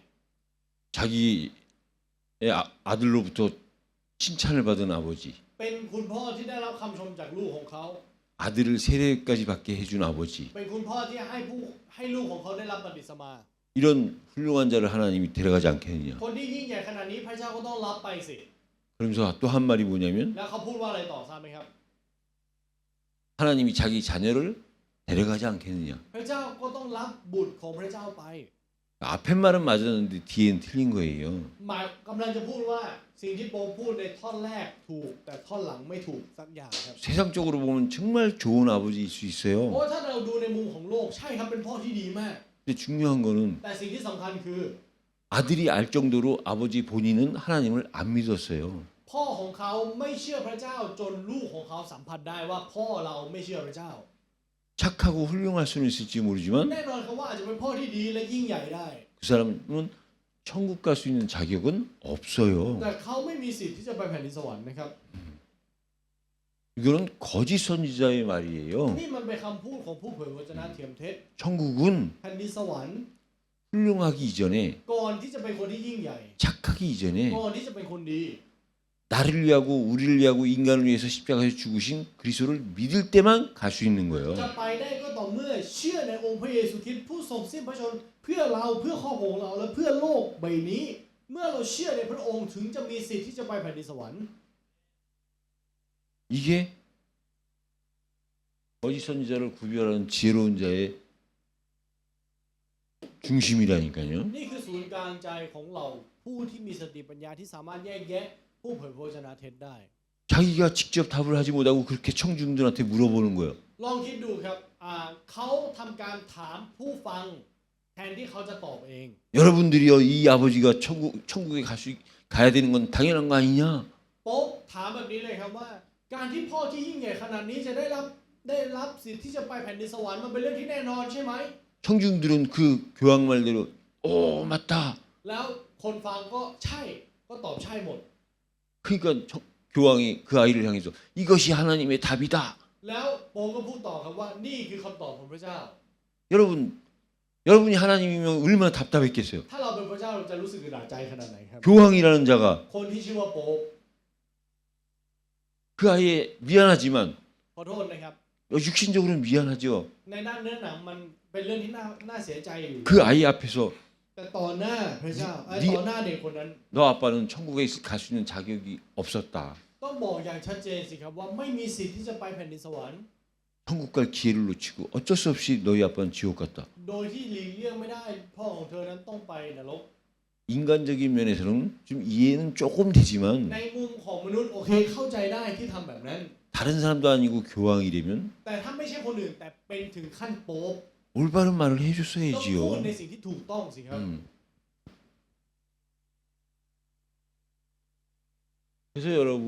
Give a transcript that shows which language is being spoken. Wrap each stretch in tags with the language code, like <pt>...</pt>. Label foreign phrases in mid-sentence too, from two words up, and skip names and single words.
<ko>자기의 아들로부터 칭찬을 받은 아버지,</ko> <th>เป็นคุณพ่อที่ได้รับคำชมจากลูกของเขา</th> <ko>아들을 세례까지 받게 해준 아버지,</ko> <th>เป็นคุณพ่อที่ให้ลูกของเขาได้รับบัพติศมา</th> <ko>이런 훌륭한 자를 하나님이 데려가지 않겠느냐?</ko> <th>คนที่ยิ่งใหญ่ขนาดนี้พระเจ้าก็ต้องรับไปสิ</th> <ko>그러면서 또 한 말이 뭐냐면</ko> <th>แล้วเขาพูดว่าอะไรต่อทราบไหมครับ</th> <ko>하나님이 자기 자녀를 데려가지 않겠느냐?</ko> <th>พระเจ้าก็ต้องรับบุตรของพระเจ้าไป</th> <ko>앞에 말은 맞았는데 뒤엔 틀린 거예요.</ko> <th>หมายกำลังจะพูดว่าสิ่งที่โปมพูดในท่อนแรกถูกแต่ท่อนหลังไม่ถูกสักอย่างครับ</th> <ko>세상적으로 보면 정말 좋은 아버지일 수</ko> <th>เพราะ</th> <ko>있어요.</ko> <th>ว่าถ้าเราดูในมุมของโลกใช่ครับเป็นพ่อที่ดีมาก</th> <ko>근데 중요한 거는</ko> <th>แต่สิ่งที่สำคัญคือ</th> <ko>아들이 알 정도로 아버지 본인은 하나님을 안 믿었어요.</ko> <th>พ่อของเขาไม่เชื่อพระเจ้าจนลูกของเขาสัมผัสได้ว่าพ่อเราไม่เชื่อพระเจ้า</th> <ko>착하고 훌륭할 수는 있을지 모르지만</ko> <th>แน่นอนครับว่าอาจจะเป็นพ่อที่ดีและยิ่งใหญ่ได้</th> <ko>그 사람은 천국 갈 수 있는 자격은 없어요.</ko> <th>แต่เขาไม่มีสิทธิ์ที่จะไปแผ่นดินสวรรค์นะครับ</th> <ko>이거는 거짓 선지자의 말이에요.</ko> <th>นี่มันเป็นคำพูดของผู้เผยวจนะเทียมเท็จ</th> <ko>천국은</ko> <th>แผ่นดินสวรรค์</th> <ko>훌륭하기 이전에</ko> <th>ก่อนที่จะเป็นคนที่ยิ่งใหญ่</th> <ko>착하기 이전에</ko> <th>ก่อนที่จะเป็นคนดี</th> <ko>나를 위하고 우리를 위하고 인간을 위해서 십자가에서 죽으신 그리스도를 믿을 때만 갈 수 있는 거예요.</ko> <th>จะไปได้ก็ต่อเมื่อเชื่อในองค์พระเยซูคริสต์ผู้ทรงสิ้นพระชนม์เพื่อเราเพื่อครอบครัวของเราและเพื่อโลกใบนี้เมื่อเราเชื่อในพระองค์ถึงจะมีสิทธิ์ที่จะไปแผ่นดินสวรรค์</th> <ko>이게 거짓 선지자를 구별하는 지혜로운 자의 중심이라니까요.</ko> <th>นี่คือศูนย์กลางใจของเราผู้ที่มีสติปัญญาที่สามารถแยกแยะผู้เผยพระวจนะเท็จได้</th> <ko>자기가 직접 답을 하지 못하고 그렇게 청중들한테 물어보는 거예요.</ko> <th>ลองคิดดูครับเขาทำการถามผู้ฟังแทนที่เขาจะตอบเอง</th> <ko>여러분들이요, 이 아버지가 천국에 가야 되는 건 당연한 거 아니냐?</ko> <th>โป๊ปถามแบบนี้เลยครับว่า การที่พ่อที่ยิ่งใหญ่ขนาดนี้จะได้รับสิทธิ์ที่จะไปแผ่นดินสวรรค์มันเป็นเรื่องที่แน่นอนใช่ไหม</th> <ko>청중들은 그 교황 말대로 오 맞다.</ko> <th>แล้วคนฟังก็ใช่ก็ตอบใช่หมด</th> <ko>그러니까 교황이 그 아이를 향해서 이것이 하나님의 답이다.</ko> <th>แล้วโป๊ปก็พูดต่อครับว่านี่คือคำตอบของพระเจ้า</th> <ko>여러분이 하나님이면 얼마나 답답했겠어요.</ko> <th>ถ้าเราเป็นพระเจ้าเราจะรู้สึกอึดอัดใจขนาดไหนครับ</th> <ko>교황이라는 자가</ko> <th>คนที่ชื่อว่าโป๊ป</th> <ko>그 아이의 미안하지만</ko> <th>ขอโทษนะครับ</th> <ko>육신적으로는 미안하죠.</ko> <th>ในด้านเนื้อหนังมันเป็นเรื่องที่น่าเสียใจอยู่</th> <ko>그 아이 앞에서</ko> <th>แต่ต่อหน้าพระเจ้าต่อหน้าเด็กคนนั้น</th> <ko>너 아빠는 천국에 갈 수 있는 자격이 없었다.</ko> <th>ต้องบอกอย่างชัดเจนสิครับว่าไม่มีสิทธิ์ที่จะไปแผ่นดินสวรรค์</th> <ko>천국 갈 기회를 놓치고 어쩔 수 없이 너희 아빠는 지옥 갔다.</ko> <th>โดยที่หลีกเลี่ยงไม่ได้พ่อของเธอนั้นต้องไปนรก</th> <ko>인간적인 면에서는 좀 이해는 조금 되지만</ko> <th>ในมุมของมนุษย์โอเคเข้าใจได้ที่ทำแบบนั้น</th> <ko>다른 사람도 아니고 교황이라면</ko> <th>แต่ถ้าไม่ใช่คนอื่นแต่เป็นถึงขั้นโป๊ป</th> <ko>올바른 말을</ko> <th>ต้องพูด</th> <ko>해줬어야지요.</ko> <th>ในสิ่งที่ถูกต้องสิครับ</th> <ko>그래서 여러분</ko>